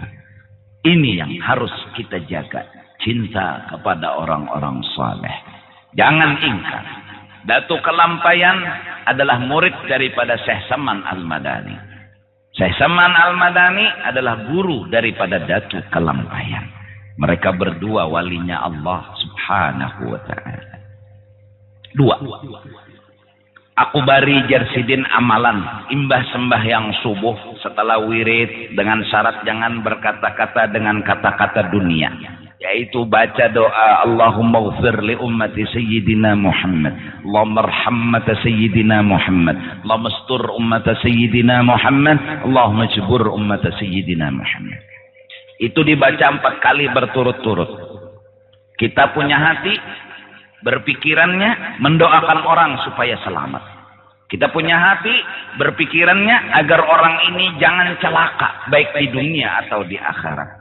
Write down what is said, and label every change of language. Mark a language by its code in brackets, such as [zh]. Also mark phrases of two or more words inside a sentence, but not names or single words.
[id] Ini yang harus kita jaga. Cinta kepada orang-orang saleh. Jangan ingkar. Datuk Kelampayan adalah murid daripada Syekh Saman Al-Madani. Syekh Saman Al-Madani adalah guru daripada Datuk Kelampayan. Mereka berdua walinya Allah [ar] سبحانه وتعالى. [id] Dua. [bjn] Aku bari Jarsidin amalan. Imbah sembahyang subuh setelah wirid. [id] Dengan syarat jangan berkata-kata dengan kata-kata dunia. Yaitu baca doa [ar] اللهم اغفر لأمة سيدنا محمد. اللهم ارحم أمة سيدنا محمد. اللهم استر أمة سيدنا محمد. اللهم اجبر أمة سيدنا محمد. [id] Itu dibaca 4 kali berturut-turut. Kita punya hati, berpikirannya mendoakan orang supaya selamat. Kita punya hati, berpikirannya agar orang ini jangan celaka, baik di dunia atau di akhirat.